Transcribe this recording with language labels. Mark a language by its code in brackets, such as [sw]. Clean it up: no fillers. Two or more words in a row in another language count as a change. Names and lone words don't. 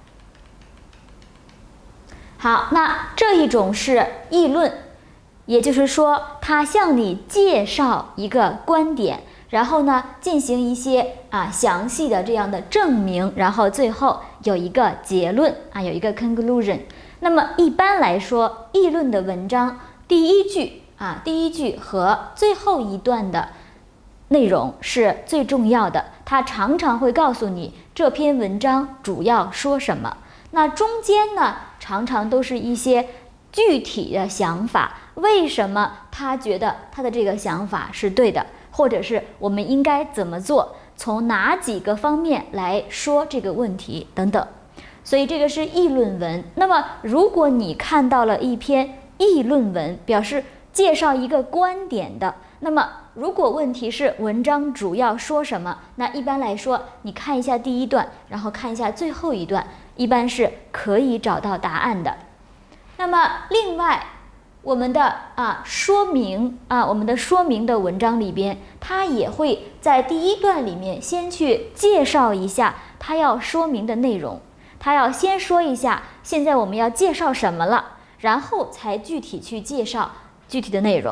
[zh] 好，那這一種是議論，也就是說，他向你介紹一個觀點，然後呢，進行一些詳細的這樣的證明，然後最後有一個結論有一個 conclusion。那麼一般來說，議論的文章第一句和最後一段的內容是最重要的，它常常會告訴你這篇文章主要說什麼。那中間呢，常常都是一些具體的想法，為什麼他覺得他的這個想法是對的，或者是我們應該怎麼做，從哪幾個方面來說這個問題等等。所以這個是議論文。那麼如果你看到了一篇議論文，表示介紹一個觀點的，那麼如果問題是文章主要說什麼，那一般來說你看一下第一段，然後看一下最後一段，一般是可以找到答案的。那麼另外我們的说明的文章裡邊，它也會在第一段裡面先去介紹一下它要說明的內容，它要先說一下現在我們要介紹什麼了，然後才具體去介紹具體的内容。